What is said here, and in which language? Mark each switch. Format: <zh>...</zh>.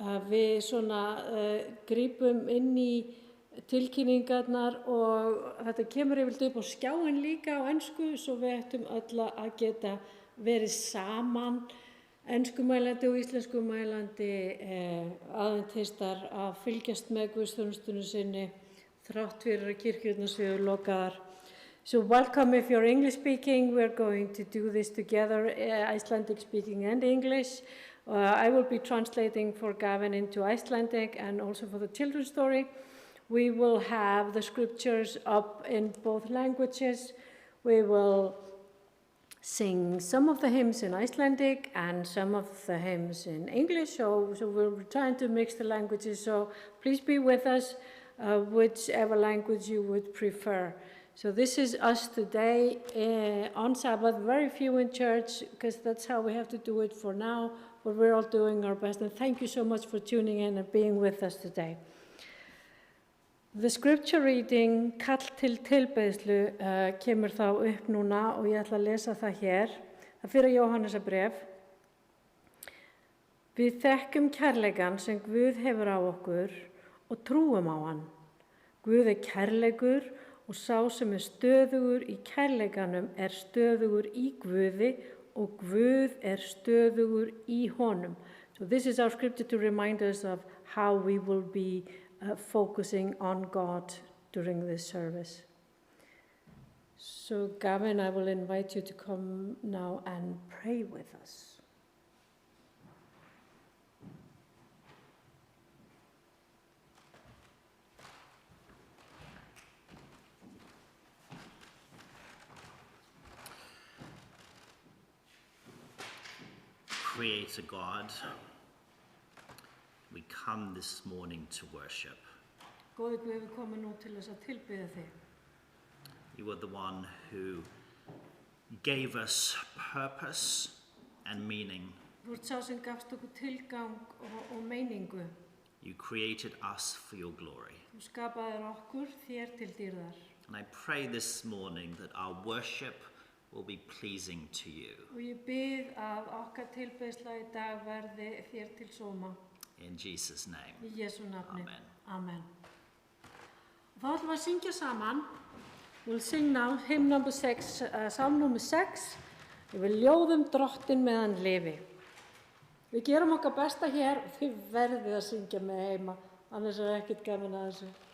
<is>Við svona grípum inn í tilkynningarnar og þetta kemur yfirleitt upp á skjáinn líka á ensku svo við ættum öll að geta verið saman enskumælandi og íslenskumælandi aðventistar að fylgjast með guðsþjónustunni sinni þrátt fyrir að kirkjurnar séu lokaðar.</is> <en>So welcome if you're English speaking. We're going to do this together, Icelandic speaking and English. I will be translating for Gavin into Icelandic and also for the children's story. We will have the scriptures up in both languages. We will sing some of the hymns in Icelandic and some of the hymns in English. So we're trying to mix the languages. So please be with us. Whichever language you would prefer. So this is us today on Sabbath, very few in church because that's how we have to do it for now, but we're all doing our best and thank you so much for tuning in and being with us today. The scripture reading,</en> <is>kall til tilbeiðslu, kemur þá upp núna og ég ætla að lesa það hér. Það fyrir Jóhannesarbréf. Við þekkjum kærleikann sem Guð hefur á okkur og trúum á hann. Guð kærleikur og sá sem stöðugur í kærleikanum stöðugur í Guði og Guð stöðugur í honum.</is> <en>So this is our scripture to remind us of how we will be focusing on God during this service. So Gavin, I will invite you to come now and pray with us. Creator God, we come this morning to worship.</en> <is>Góði Guð, við komum nú til þess að tilbiðja þig.</is> <en>You are the one who gave us purpose and meaning.</en> <is>Þú ert sá sem gafst okkur tilgang og meiningu.</is> <en>You created us for your glory.</en> <is>Þú skapaðir okkur þér til dýrðar.</is> <en>And I pray this morning that our worship will be pleasing to you.</en> <is>Og ég bið að okkar tilbeiðsla í dag verði þér til sóma.</is> <en>In Jesus' name.</en> <is>Í Jesú nafni. Amen. Amen. Þá ætlum við að syngja saman.</is> <en>We'll sing now hymn number 6, Psalm nummer 6.</en> <is>Við ljóðum Drottinn meðan lifi. Við gerum okkar besta hér og þið verðið að syngja með heima, annars ekkert gaman að þessu.</is>